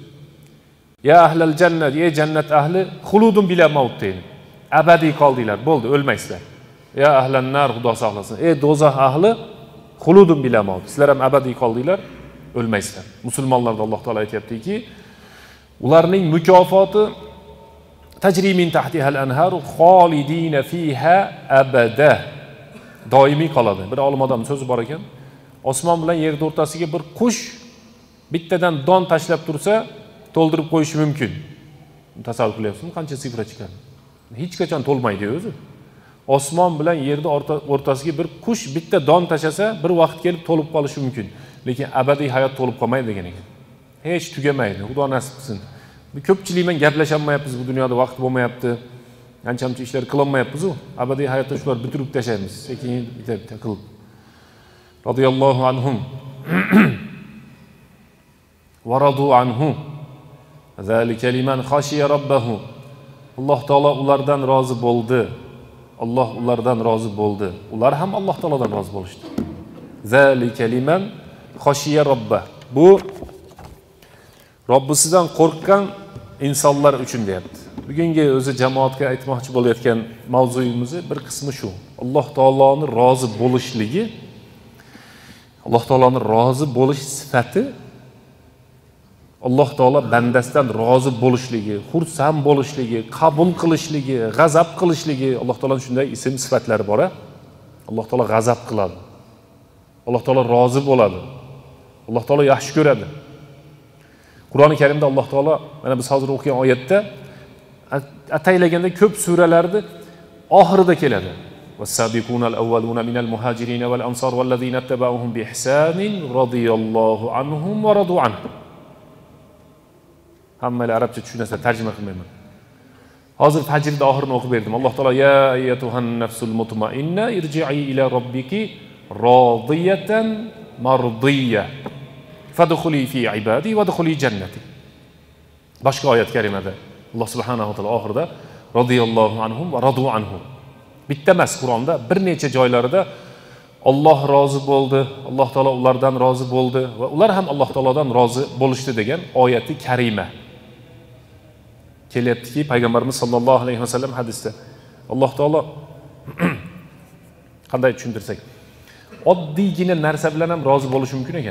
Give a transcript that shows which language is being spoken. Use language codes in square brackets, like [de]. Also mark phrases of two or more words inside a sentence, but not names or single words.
[ar] يا أهل الجنة, [uz] ey jannat ahli, [ar] خلود بلا موت [uz] deydi. Abadiy qoldinglar, bo'ldi, o'lmaysizlar. [ar] يا أهل النار, [uz] Xudo saqlasin. Ey do'zax ahli, [ar] خلود بلا موت. [uz] Sizlar ham abadiy qoldinglar, o'lmaysizlar. Musulmonlarda Alloh taolo aytayaptiki, ularning mukofoti [ar] تجري من تحتها الأنهار خالدين فيها أبدا. [uz] Doimiy qoladi. Bir olim odam so'zi bor ekan. Osmon bilan yer o'rtasiga bir qush bittadan don tashlab tursa, to'ldirib qo'yishi mumkin. Tasavvur qilyapsizmi? Qancha sifra chiqadi? Hech qachon to'lmaydi o'zi. Osmon bilan yerning o'rtasiga bir qush bitta don tashlasa, bir vaqt kelib to'lib qolishi mumkin. Lekin abadiy hayot to'lib qolmaydi degan ekan. Hech tugamaydi. Xudo nasib qilsin. Bu ko'pchilik bilan gaplashmayapmiz, bu dunyoda vaqt bo'lmayapti. Qancha ishlar qilolmayapmiz-ku. Abadiy hayotda shular bitirib tashlaymiz. Sekin bitta qilib. [ar] رضي الله عنهم. ورضوا عنه. ذلك لمن خشي ربه. [uz] Alloh taolo ulardan rozi bo'ldi. Alloh ulardan rozi bo'ldi. Ular ham Alloh taolodan rozi bo'lishdi. [ar] ذلك لمن خشي ربه. [uz] Bu Robbisidan qo'rqqan insonlar uchun deyapti. Bugungi o'zi jamoatga aytmoqchi bo'layotgan mavzuyimiz bir qismi shu. Alloh taoloning rozi bo'lishligi, Alloh taoloning rozi bo'lish sifati, Alloh taolo bandasidan rozi bo'lishligi, xursand bo'lishligi, qabul qilishligi, g'azab qilishligi, Alloh taoloning shunday ism sifatlari bor. Alloh taolo g'azab qiladi. Alloh taolo rozi bo'ladi. Alloh taolo yaxshi ko'radi. Qur'oni Karimda Alloh taolo mana biz hozir o'qigan oyatda ataylaganda ko'p suralarda oxirida keladi. [ar] والسابقون الأولون من المهاجرين والأنصار والذين اتبعوهم بإحسان رضي الله عنهم ورضوا عنه. [uz] Hammalar arabcha tushunasa tarjima qilmayman. Hozir fajrda oxirini o'qib berdim. [ar] الله تعالى يا أيتها النفس المطمئنة ارجعي إلى ربك راضية مرضية. فادخلي في عبادي وادخلي جنتي. [uz] Boshqa oyat karimada [ar] الله سبحانه وتعالى [uz] oxirida [ar] رضي الله عنهم ورضوا عنه. [uz] Bitta emas, Qur'onda bir necha joylarida Alloh rozi bo'ldi, Alloh taolo ulardan rozi bo'ldi va ular ham Alloh taolodan rozi bo'lishdi degan oyati karima kelyaptiki, payg'ambarimiz [ar] صلى الله عليه وسلم [uz] hadisda Alloh taolo qanday tushuntirsak, oddiygina narsa bilan ham rozi bo'lishi mumkin ekan.